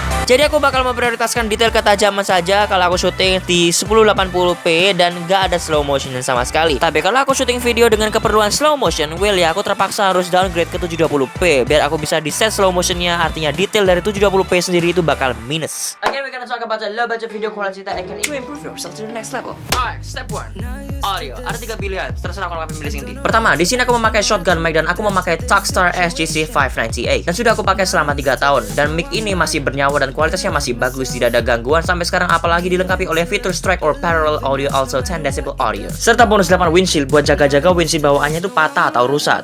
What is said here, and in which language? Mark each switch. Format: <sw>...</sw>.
<id>Jadi aku bakal memprioritaskan detail ketajaman saja kalau aku syuting di 1080p dan gak ada slow motion sama sekali. Tapi kalau aku syuting video dengan keperluan slow motion,</id> <en>well</en> <id>ya aku terpaksa harus downgrade ke 720p biar aku bisa di set slow motionnya, artinya detail dari 720p sendiri itu bakal minus.</id> <en>Again, we're gonna talk about the low budget video quality that can improve yourself to the next level. Alright, step 1. Audio.</en> <id>Ada 3 pilihan, terserah kalau kalian pilih sendiri. Pertama, di sini aku memakai shotgun mic dan aku memakai Talkstar SGC 590A dan sudah aku pakai selama 3 tahun. Dan mic ini masih bernyawa dan kualitasnya masih bagus, tidak ada gangguan sampai sekarang, apalagi dilengkapi oleh fitur strike or parallel audio,</id> <en>also 10 decibel audio.</en> <id>Serta bonus 8 windshield buat jaga-jaga windshield bawaannya itu patah atau rusak.</id>